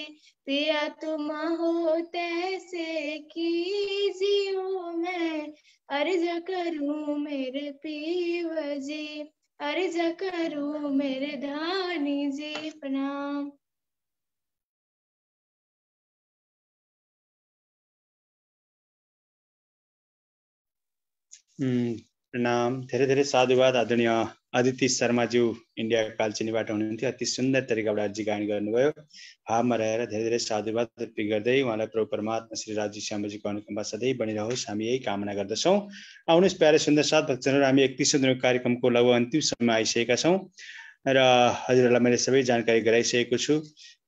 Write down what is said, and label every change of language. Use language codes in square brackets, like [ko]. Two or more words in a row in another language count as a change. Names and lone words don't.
[hi] पिया तुम हो तैसे कीजियो मैं, अर्ज करूं मेरे पीव जी, अर्ज करूं मेरे धानी जी। [ne] प्रणाम। प्रणाम। धेरै धेरै साधुवाद। आदरणीय अदिति शर्माज्यू इन्डिया कालचिनीबाट हुनुहुन्थ्यो। अति सुन्दर तरिकाबाट अर्जी गायन गर्नुभयो। भावमा रहेर धेरै धेरै साधुवाद अर्पित गर्दै उहाँलाई प्रभु परमात्मा श्री राज्य श्यामजीको अनुकम्पा सधैँ बनिरहोस्, हामी यही कामना गर्दछौँ। आउनुहोस् प्यारे सुन्दर साथ भक्तजनहरू, हामी 31 दिनको कार्यक्रमको लगभग अन्तिम समय आइसकेका छौँ र हजुरहरूलाई मैले सबै जानकारी गराइसकेको छु।